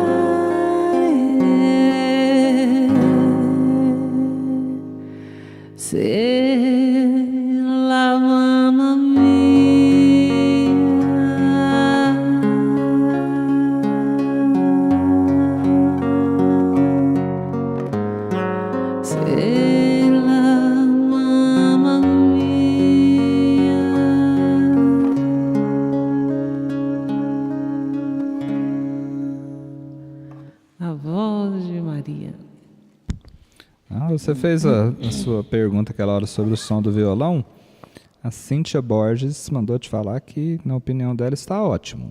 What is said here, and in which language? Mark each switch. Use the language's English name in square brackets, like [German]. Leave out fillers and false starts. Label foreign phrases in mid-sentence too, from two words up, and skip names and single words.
[Italian] Se la mamma mia, se la mamma mia. [Portuguese] A voz de Maria. Você fez a sua pergunta aquela hora sobre o som do violão. A Cíntia Borges mandou te falar que, na opinião dela, está ótimo.